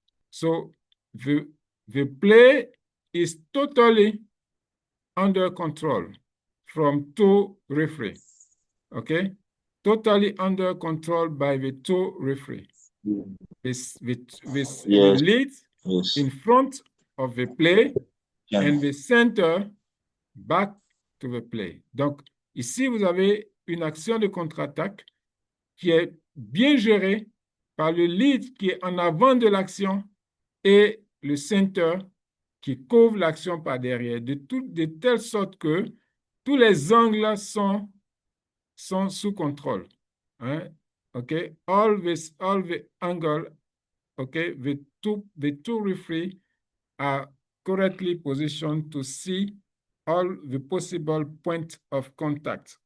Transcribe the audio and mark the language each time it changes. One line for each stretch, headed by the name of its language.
English: So the play is totally under control from two referees, okay? Totally under control by the two referees. With the lead in front of the play and the center back to the play.
French: Donc, ici, vous avez une action de contre-attaque qui est bien gérée par le lead qui est en avant de l'action et le center qui couvre l'action par derrière, de telle sorte que tous les angles sont sous contrôle. Hein?
English: Okay, all the angle, okay, the two referees are correctly positioned to see all the possible point of contact.